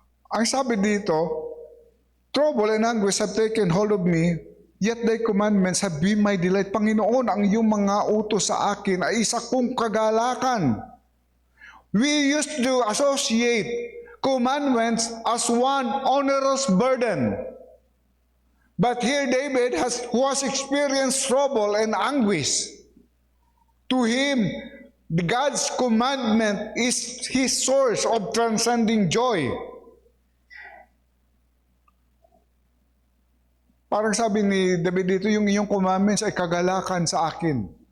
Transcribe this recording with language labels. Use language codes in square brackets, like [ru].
[tl] Ang sabi dito, [en] trouble and anguish have taken hold of me, yet thy commandments have been my delight. [tl] Panginoon, ang iyong mga utos sa akin ay isa kong kagalakan. [en] We used to associate commandments as one onerous burden. But here David who has experienced trouble and anguish. To him, God's commandment is his source of transcending joy. [tl] Parang sabi ni David dito, yung iyong commandments ay kagalakan sa akin.